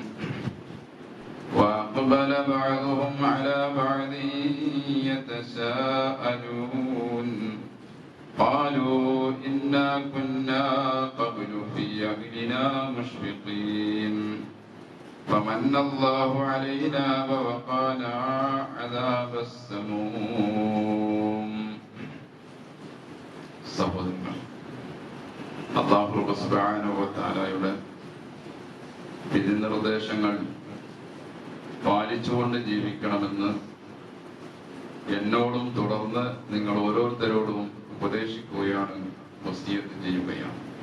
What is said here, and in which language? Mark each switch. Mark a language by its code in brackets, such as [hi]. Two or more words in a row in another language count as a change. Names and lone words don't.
[ar] وأقبل بعضهم على بعض يتساءلون قالوا إنا كنا قبل في أهلنا مشفقين فمن الله علينا ووقانا عذاب السموم [ml] സഹോദരങ്ങൾ, അല്ലാഹു [ar] سبحانه وتعالى [ml] വിധി നിർദ്ദേശങ്ങൾ പാലിച്ചുകൊണ്ട് ജീവിക്കണമെന്ന് എന്നോടും തുടർന്ന് നിങ്ങൾ ഓരോരുത്തരോടും ഉപദേശിക്കുകയാണ്, വസിയത്ത് ചെയ്യുകയാണ്.